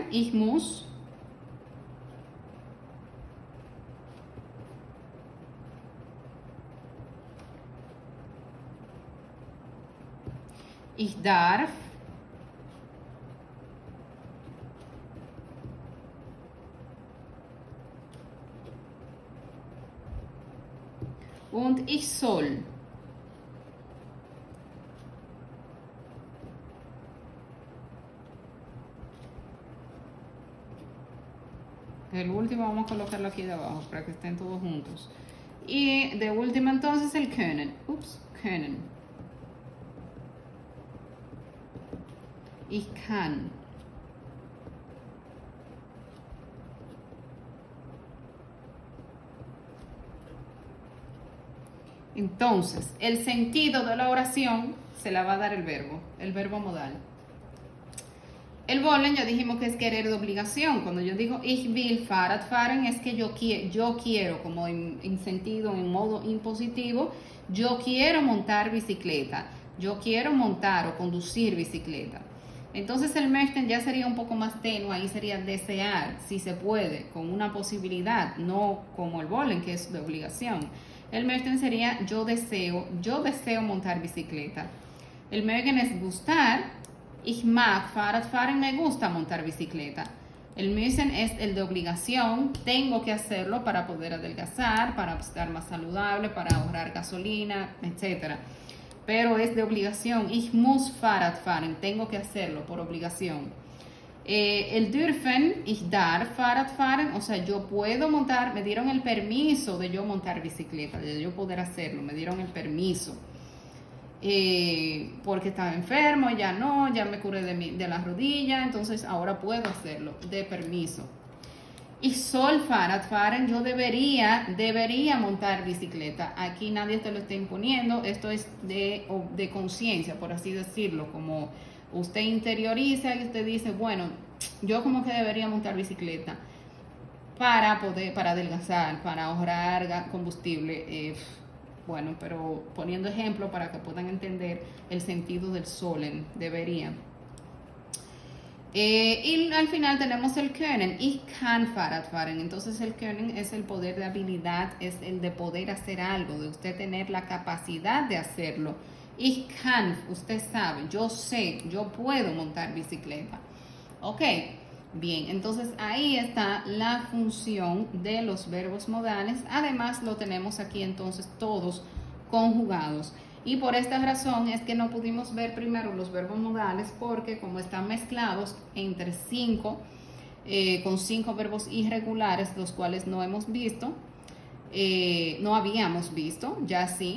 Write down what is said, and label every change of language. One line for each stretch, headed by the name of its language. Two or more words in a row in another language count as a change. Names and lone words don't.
German: Ich muss Ich darf und ich soll.
Spanish: El último vamos a colocarlo aquí de abajo para que estén todos juntos. Y de último entonces el können.
German: Können. Ich kann.
Spanish: Entonces, el sentido de la oración se la va a dar el verbo modal. El wollen ya dijimos que es querer de obligación. Cuando yo digo
German: ich will Fahrrad fahren
Spanish: es que yo quiero, como en sentido, en modo impositivo, yo quiero montar bicicleta. Yo quiero montar o conducir bicicleta. Entonces el möchten ya sería un poco más tenue, ahí sería desear, si se puede, con una posibilidad, no como el wollen, que es de obligación. El möchten sería yo deseo montar bicicleta. El mögen es gustar,
German: ich mag Fahrrad fahren,
Spanish: me gusta montar bicicleta. El müssen es el de obligación, tengo que hacerlo para poder adelgazar, para estar más saludable, para ahorrar gasolina, etc. Pero es de obligación.
German: Ich muss Fahrrad fahren.
Spanish: Tengo que hacerlo por obligación.
German: El dürfen, ich darf Fahrrad fahren.
Spanish: O sea, yo puedo montar. Me dieron el permiso de yo montar bicicleta, de yo poder hacerlo. Me dieron el permiso. Porque estaba enfermo, ya me curé de la rodilla. Entonces ahora puedo hacerlo, de permiso.
German: Ich soll Fahrrad fahren,
Spanish: yo debería montar bicicleta. Aquí nadie te lo está imponiendo, esto es de conciencia, por así decirlo, como usted interioriza y usted dice, bueno, yo como que debería montar bicicleta para adelgazar, para ahorrar combustible. Bueno, pero poniendo ejemplo para que puedan entender el sentido del sollen, debería. Y al final tenemos el Können,
German: ich kann Fahrrad fahren.
Spanish: Entonces el Können es el poder de habilidad, es el de poder hacer algo, de usted tener la capacidad de hacerlo.
German: Ich kann,
Spanish: usted sabe, yo sé, yo puedo montar bicicleta. Ok, bien, entonces ahí está la función de los verbos modales. Además lo tenemos aquí entonces todos conjugados. Y por esta razón es que no pudimos ver primero los verbos modales porque como están mezclados entre con 5 verbos irregulares, los cuales no hemos visto, no habíamos visto, ya sí.